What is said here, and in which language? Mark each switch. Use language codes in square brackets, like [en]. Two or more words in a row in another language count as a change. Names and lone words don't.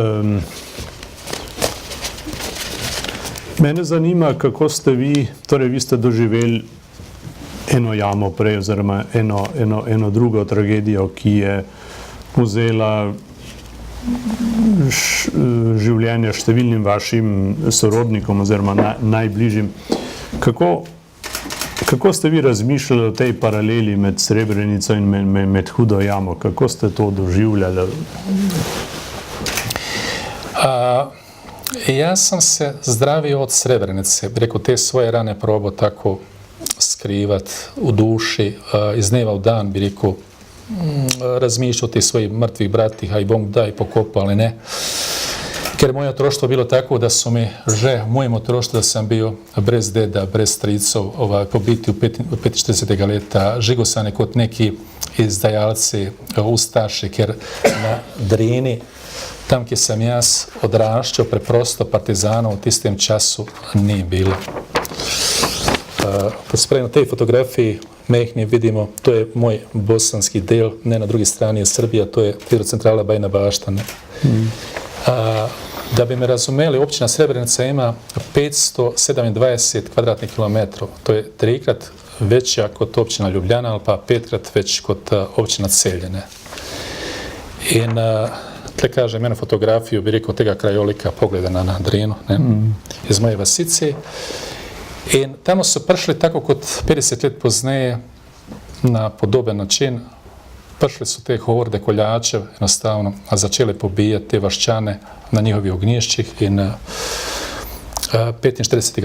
[sl] Mene zanima, kako ste vi, torej vi ste doživeli eno jamo prej, oziroma eno drugo tragedijo, ki je vzela življenje številnim vašim sorodnikom oziroma najbližjim. Kako ste vi razmišljali o tej paraleli med Srebrenico in med Hudo jamo? Kako ste to doživljali? [bs] Ja sam se zdravio od Srebrenice, preko te svoje rane probao tako skrivat u duši, iz dneva u dan bi rekao, razmišljao o tih svojih mrtvih bratih, a i Bog da i pokopao, ali ne. [sl] Ker moje otroštvo bilo tako da su mi že, mojem otroštvu da sam bio brez deda, brez stricov, pobiti u 45. leta, žigosane kot neki izdajalci, ustaši, ker na Drini, tam kjer sam jaz odraščao, preprosto partizanov v tistem času ni bilo. Kad spravim na tej fotografiji mehni vidimo, to je moj bosanski del, ne na drugi strani je Srbija, to je hidrocentrala Bajina Bašta. Da bi me razumeli, općina Srebrenica ima 527 kvadratnih kilometrov. To je 3x veća kod općina Ljubljana, ali pa 5x već kod općina Celjene. In tle kažem, jednu fotografiju bi rekao tega krajolika pogledana na Drinu, iz moje vasice. In tamo su prišli tako kot 50 let pozneje na podoben način. Prišli su te horde koljačev, jednostavno, a začeli pobijati te vaščane na njihovih ognjišćih in 45.